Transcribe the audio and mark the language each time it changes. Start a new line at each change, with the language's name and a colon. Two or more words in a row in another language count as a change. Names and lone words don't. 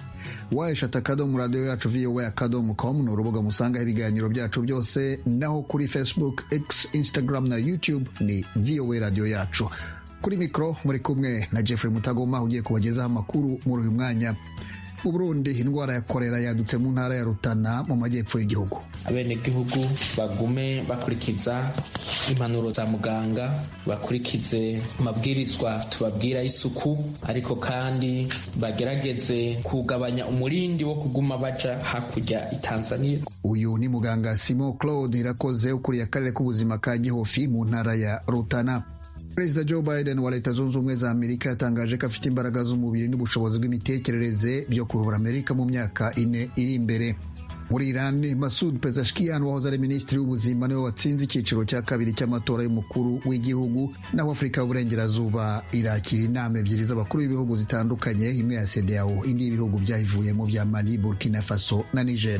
Kinyarwanda: Wayeshata akadomo radiyo yacu voa.com ni urubuga musangaho ibiganiro byacu byose, naho kuri Facebook, X, Instagram na YouTube ni VOA radiyo yacu. Kuri mikro muri kumwe na Jeffrey Mutagoma ugiye kubagezaho amakuru muri uyu mwanya. Mu Burundi indwara ya kolera yadutse mu ntara ya Rutana mu majyepfo y'igihugu. Abenegihugu bagume bakurikiza impanuro za muganga, bakurikize amabwirizwa tubabwira y'isuku, ariko kandi bagerageze kugabanya umurindi wo kuguma baja hakurya i Tanzania. Uyu ni muganga Simon Claude Irakoze ukuriye akarere k'ubuzima ka Gihofi mu ntara ya Rutana. Perezida Joe Biden wa Leta Zunze Ubumwe za Amerika yatangaje ko afite imbaraga z'umubiri n'ubushobozi bw'imitekerereze byo kuyobora Amerika mu myaka 4 iri imbere. Muri Iran, Masoud Pezeshkian wahoze ari minisitiri w'ubuzima niwe watsinze icyiciro cya kabiri cy'amatora y'umukuru w'igihugu, naho Afurika y'Uburengerazuba irakira inama ebyiri z'abakuru b'ibihugu zitandukanye, imwe ya CEDEAO, indi y'ibihugu byayivuyemo bya Mali, Burkina Faso na Niger.